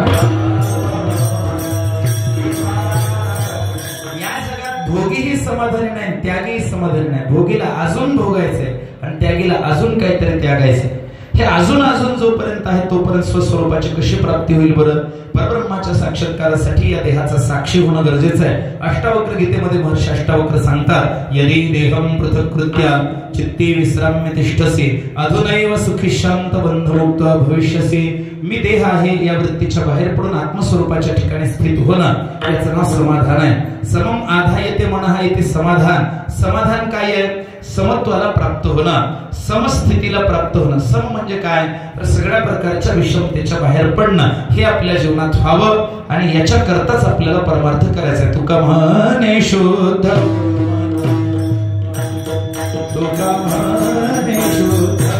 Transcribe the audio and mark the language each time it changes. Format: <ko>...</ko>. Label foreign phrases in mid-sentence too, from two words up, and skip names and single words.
<mr>या जगात भोगीही समाधानी नाही, त्यागीही समाधानी नाही. भोगीला अजून भोगायचंय आणि त्यागीला अजून काहीतरी त्यागायचंय. हे अजून अजून जोपर्यंत आहे तोपर्यंत स्वस्वरूपाची कशी प्राप्ती होईल बरं? परब्रह्माच्या साक्षात्कारासाठी या देहाचा साक्षी होणं गरजेचं आहे. अष्टावक्र गीतेमध्ये महर्षी अष्टावक्र सांगतात,</mr> <sa>यदि देहं पृथक्कृत्या चित्ती विश्राम्य तिष्ठसी अधुनैव सुखी शांत बंधमुक्त भविष्यसी.</sa> <mr>मी देह आहे या वृत्तीच्या बाहेर पडून आत्मस्वरूपाच्या ठिकाणी स्थित होणं याचं नाव समाधान आहे.</mr> <sa>समम आधायते मनः इति समाधान.</sa> <mr>समाधान काय आहे? समत्वाला प्राप्त होणं, समस्थितीला प्राप्त होणं. सम म्हणजे काय? तर सगळ्या प्रकारच्या विषमतेच्या बाहेर पडणं हे आपल्या जीवनात व्हावं. आणि याच्या करताच आपल्याला परमार्थ करायचा आहे. तुका म्हणे शुद्ध, तुका म्हणे शुद्ध,</mr>